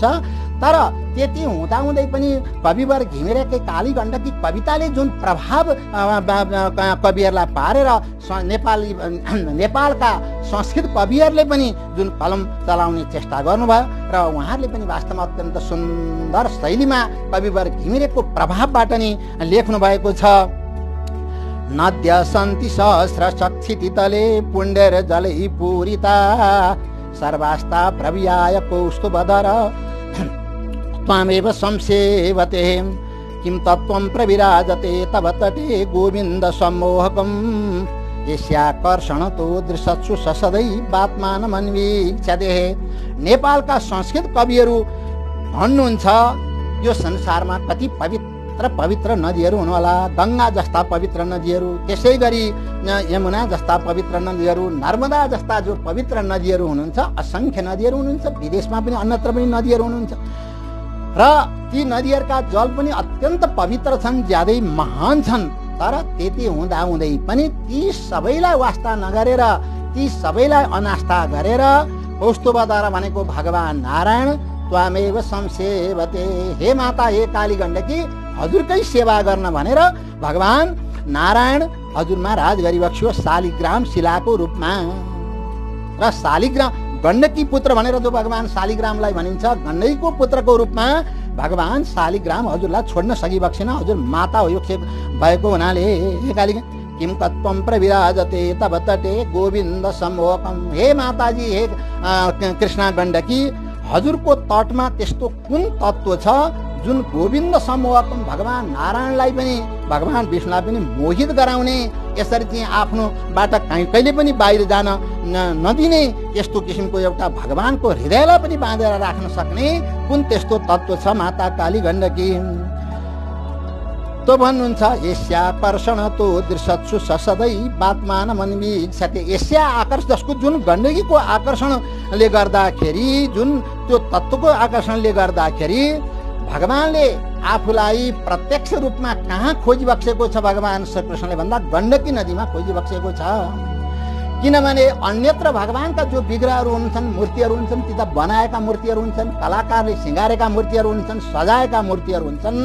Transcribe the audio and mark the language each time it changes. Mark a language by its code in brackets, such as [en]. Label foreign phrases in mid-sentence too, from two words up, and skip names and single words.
[ne] तर त्यति हुँदाहुँदै पनि कविवर घिमिरेकै कालीगण्डकी कविताले जुन प्रभाव कविहरूलाई पारेर नेपालका संस्कृत कविहरूले पनि जुन कलम चलाउने चेष्टा गर्नुभयो र उहाँहरूले पनि वास्तवमा अत्यन्त सुन्दर शैलीमा कविवर घिमिरेको प्रभावबाट नै लेख्नु भएको छ। [sa] नद्य सन्ति सहस्र सक्षिति तले पुण्डेर जलै पूरिता सर्वास्ता प्रवियाय कौस्तुभधर त्वामेव संसेवते किं तत्त्वं प्रविराजते तव तटे गोविन्द सम्मोहकम् यस्याकर्षणतो दृशत्सु ससदै बात्मानमन्वीक्षते। [ne] नेपालका संस्कृत कविहरू भन्नुहुन्छ यो संसारमा कति पवित्र नदीहरू हुनुहोला, गङ्गा जस्ता पवित्र नदीहरू, त्यसै गरी यमुना जस्ता पवित्र नदीहरू, नर्मदा जस्ता जो पवित्र नदीहरू हुनुहुन्छ, असङ्ख्य नदीहरू हुनुहुन्छ, विदेशमा पनि अन्यत्र पनि नदीहरू हुनुहुन्छ र ती नदीहरूका जल पनि अत्यन्त पवित्र छन्, ज्यादै महान छन्। तर त्यति हुँदाहुँदै पनि ती सबैलाई वास्ता नगरेर, ती सबैलाई अनास्था गरेर कौस्तुभधर भनेको भगवान नारायण [sa] त्वामेव संसेवते, [ne] हे माता हे कालीगण्डकी हजुरकै सेवा गर्न भनेर भगवान नारायण हजुरमा राज गरिबक्स्यो शालिग्राम शिलाको रूपमा। र शालिग्राम गण्डकी पुत्र भनेर जो भगवान शालिग्रामलाई भनिन्छ, गण्डकीको पुत्रको रूपमा भगवान शालिग्राम हजुरलाई छोड्न सकिबक्सेन, हजुर माता हो यो भएको हुनाले हे काली [sa] किम तत्त्वं प्रविराजते तव तटे गोविन्द सम्मोहकम्, [ne] हे माताजी हे कृष्ण गण्डकी हजुरको तटमा त्यस्तो कुन तत्त्व छ जुन [sa] गोविन्द सम्मोहकम् [ne] भगवान नारायणलाई पनि भगवान विष्णुलाई पनि मोहित गराउने, यसरी चाहिँ आफ्नोबाट कहिले पनि बाहिर जान नदिने यस्तो किसिमको एउटा भगवानको हृदयलाई पनि बाँधेर राख्न सक्ने कुन त्यस्तो तत्त्व छ माता काली गण्डकी। तो भन्नुहुन्छ [sa] यस्याकर्षण तो दृशत्सु ससदै बात्मानमन्वीक्षते, यस्या आकर्षण [ne] जसको जुन गण्डकीको आकर्षणले गर्दाखेरि, जुन त्यो तत्त्वको आकर्षणले गर्दाखेरि भगवानले आफूलाई प्रत्यक्ष रूपमा कहाँ खोजिबक्सेको छ भगवान श्रीकृष्णले भन्दा गण्डकी नदीमा खोजिबक्सेको छ। किनभने अन्यत्र भगवानका जो विग्रहहरू हुन्छन्, मूर्तिहरू हुन्छन्, ती त बनाएका मूर्तिहरू हुन्छन्, कलाकारले सिँगारेका मूर्तिहरू हुन्छन्, सजाएका मूर्तिहरू हुन्छन्।